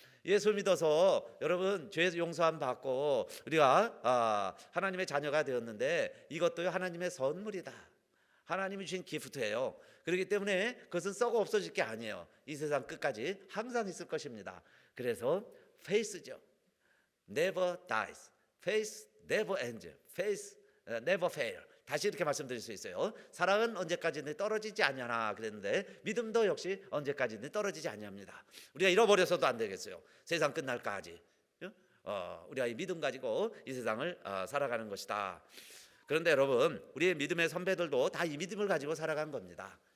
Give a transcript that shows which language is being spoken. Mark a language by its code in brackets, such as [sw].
[ko] 예수 믿어서 여러분 죄 용서함 받고 우리가 하나님의 자녀가 되었는데 이것도 하나님의 선물이다. 하나님이 주신 기프트예요. 그렇기 때문에 그것은 썩어 없어질 게 아니에요. 이 세상 끝까지 항상 있을 것입니다. 그래서 faith죠. [en] never dies. faith never ends, faith never fail. [ko] 다시 이렇게 말씀드릴 수 있어요. 사랑은 언제까지는 떨어지지 않냐나 그랬는데 믿음도 역시 언제까지는 떨어지지 않냐입니다. 우리가 잃어버려서도 안 되겠어요. 세상 끝날까지 우리가 이 믿음 가지고 이 세상을 살아가는 것이다. 그런데 여러분, 우리의 믿음의 선배들도 다 이 믿음을 가지고 살아간 겁니다.